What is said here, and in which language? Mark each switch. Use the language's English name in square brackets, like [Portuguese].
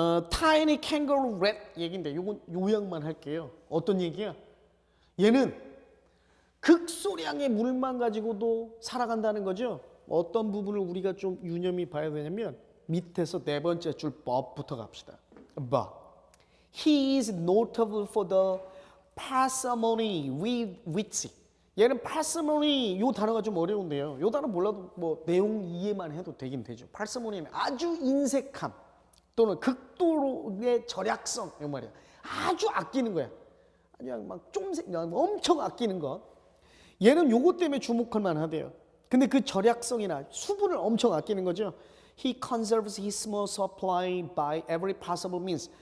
[Korean] Tiny Kangaroo Rat 얘기인데 요건 요약만 할게요. 어떤 얘기야? 얘는 극소량의 물만 가지고도 살아간다는 거죠. 어떤 부분을 우리가 좀 유념히 봐야 되냐면 밑에서 네 번째 줄 but부터 갑시다. [English] But he is notable for the parsimony with which [Korean] 얘는 parsimony 요 단어가 좀 어려운데요. 요 단어 몰라도 뭐 내용 이해만 해도 되긴 되죠. parsimony는 아주 인색함 또는 극도의 절약성 이 말이야. 아주 아끼는 거야. 그냥 막 엄청 아끼는 거. 얘는 요거 때문에 주목할 만하대요. 근데 그 절약성이나 수분을 엄청 아끼는 거죠. [English] He conserves his small supply by every possible means.